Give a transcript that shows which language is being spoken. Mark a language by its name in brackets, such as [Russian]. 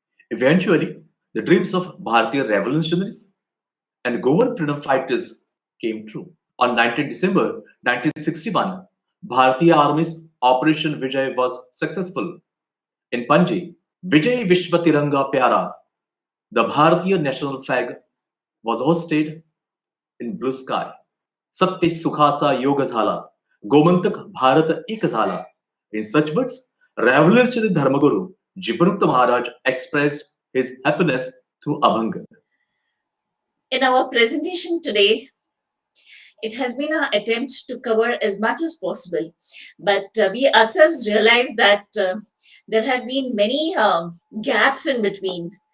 [English] Eventually, the dreams of Bharatiya revolutionaries and Goan freedom fighters came true. On 19 December 1961, Bharatiya Army's Operation Vijay was successful. In Panji, Vijay Vishwa Tiranga Pyara, the Bharatiya national flag, was hoisted in blue sky. [Marathi] Satya Sukhaचा योग झाला, गोमंतक भारत एक झाला. [English] In such words, revolutionary Dharmaguru Jivanmukta Maharaj expressed his happiness through Abhanga. In our presentation today, it has been our attempt to cover as much as possible, but we ourselves realize that there have been many gaps in between.